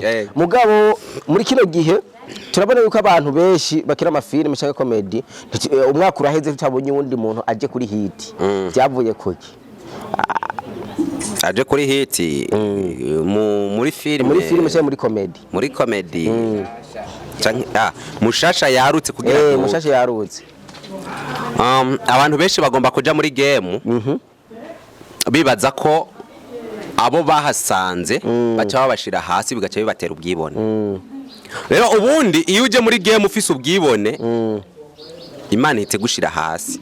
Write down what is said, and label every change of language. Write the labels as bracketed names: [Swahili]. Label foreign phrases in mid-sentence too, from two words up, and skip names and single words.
[Rundi] Mugabo muri kino gihe turabona yuko abantu benshi bakira amafilme cyangwa comedy umwaka uraheze tutabonye undi muntu aje kuri hit. Byavuye kuki? Aje kuri hiti muri filime cyangwa muri comedy mushasha yarutse kugira ngo mushasha yarutse abantu benshi bagomba kuja muri game bibaza ko abo bahasanze baca babashira hasi bigaca bibatera ubwibone rero ubundi iyo uje muri game ufise ubwibone Imana ihite gushira hasi